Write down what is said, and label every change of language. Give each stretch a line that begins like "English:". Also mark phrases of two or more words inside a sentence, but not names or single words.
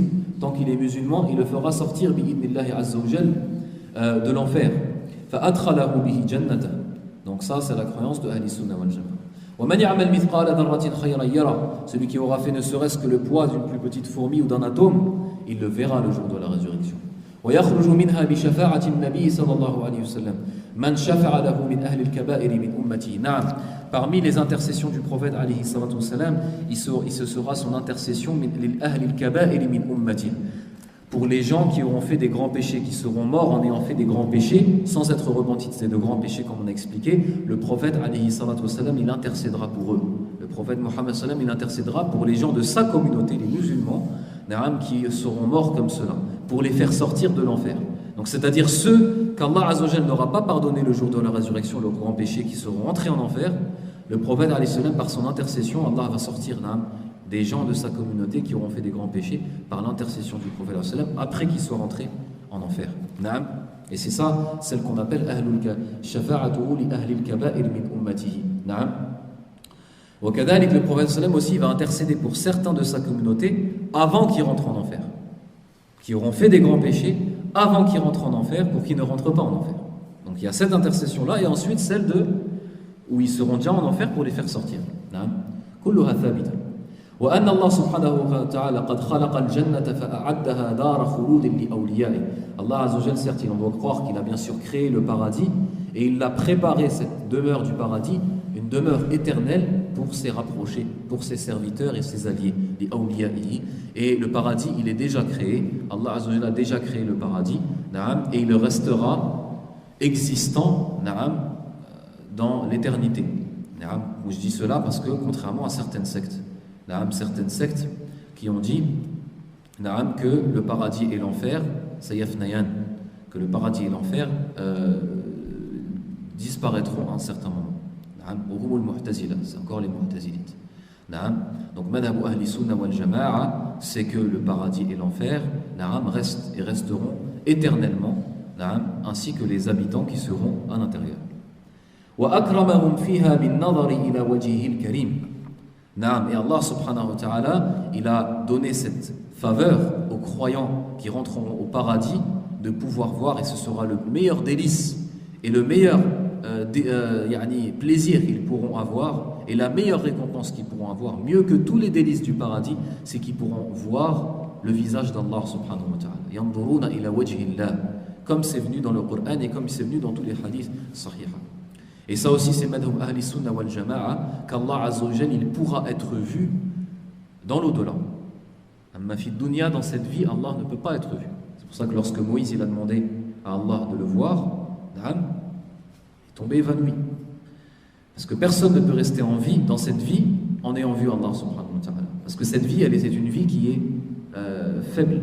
French: Tant qu'il est musulman, il le fera sortir
Arabic: بإذن الله عز وجل
French: de l'enfer.
Arabic: فأدخله به جنته.
French: Donc ça c'est la croyance de
Arabic: أهل السنة والجماعة. ومن يعمل مثقال ذرة خيرا يره.
French: Celui qui aura fait ne serait-ce que le poids d'une plus petite fourmi ou d'un atome, il le verra le jour de la résurrection.
Arabic: ويخرج منها بشفاعة النبي صلى الله عليه وسلم من شفع له من أهل الكبائر من أمته. نعم.
French: Parmi les intercessions du prophète
Arabic: عليه الصلاة والسلام,
French: il se sera son intercession
Arabic: من أهل الكبائر من أمته.
French: Pour les gens qui auront fait des grands péchés, qui seront morts en ayant fait des grands péchés, sans être repentis de ces de grands péchés comme on a expliqué, le prophète
Arabic: عليه الصلاة والسلام,
French: il intercédera pour eux. Le prophète Mohammed sallam, il intercédera pour les gens de sa communauté, les musulmans, qui seront morts comme cela, pour les faire sortir de l'enfer. Donc c'est-à-dire ceux qu'Allah
Arabic: عز وجل
French: n'aura pas pardonné le jour de la résurrection, leurs grands péchés, qui seront entrés en enfer, le prophète
Arabic: عليه السلام,
French: par son intercession, Allah va sortir des gens de sa communauté qui auront fait des grands péchés par l'intercession du prophète après qu'ils soient rentrés en enfer. Et c'est ça, celle qu'on appelle
Arabic: شفاعته لأهل الكبائر من أمته. وكذلك,
French: le prophète aussi va intercéder pour certains de sa communauté avant qu'ils rentrent en enfer, qui auront fait des grands péchés avant qu'ils rentrent en enfer, pour qu'ils ne rentrent pas en enfer. Donc il y a cette intercession là, et ensuite celle où ils seront déjà en enfer pour les faire sortir.
Arabic: كلها ثابتة. وأن الله سبحانه وتعالى قد خلق الجنة فأعدها دار خلود لأوليائه. الله عز وجل,
French: certes, on doit croire qu'il a bien sûr créé le paradis et il a préparé cette demeure du paradis, une demeure éternelle pour ses rapprochés, pour ses serviteurs et ses alliés, les awliya'i. Et le paradis, il est déjà créé. Allah
Arabic: عز وجل
French: a déjà créé le paradis, et il restera existant dans l'éternité. Je dis cela parce que, contrairement à certaines sectes qui ont dit que le paradis et l'enfer, que le paradis et l'enfer disparaîtront à un certain moment. C'est encore les mu'tazilites.
Arabic: Donc مذهب أهل السنة والجماعة,
French: c'est que le paradis et l'enfer restent et resteront éternellement, ainsi que les habitants qui seront à l'intérieur.
Arabic: وأكرمهم فيها بالنظر إلى وجهه الكريم. Et الله سبحانه وتعالى,
French: il a donné cette faveur aux croyants qui rentreront au paradis de pouvoir voir, et ce sera le meilleur délice et le meilleur plaisir qu'ils pourront avoir, et la meilleure récompense qu'ils pourront avoir, mieux que tous les délices du paradis, c'est qu'ils pourront voir le visage d'Allah
Arabic: سبحانه وتعالى. ينظرون إلى وجه الله,
French: comme c'est venu dans le Coran et comme c'est venu dans tous les hadiths sahih. Et ça aussi, c'est
Arabic: مذهب أهل السنة والجماعة,
French: qu'Allah
Arabic: عز وجل,
French: il pourra être vu dans l'au-delà.
Arabic: أما في الدنيا,
French: dans cette vie, Allah ne peut pas être vu. C'est pour ça que lorsque Moïse il a demandé à Allah de le voir, il est tombé évanoui. Parce que personne ne peut rester en vie dans cette vie en ayant vu Allah
Arabic: سبحانه وتعالى.
French: Parce que cette vie, elle est une vie qui est faible.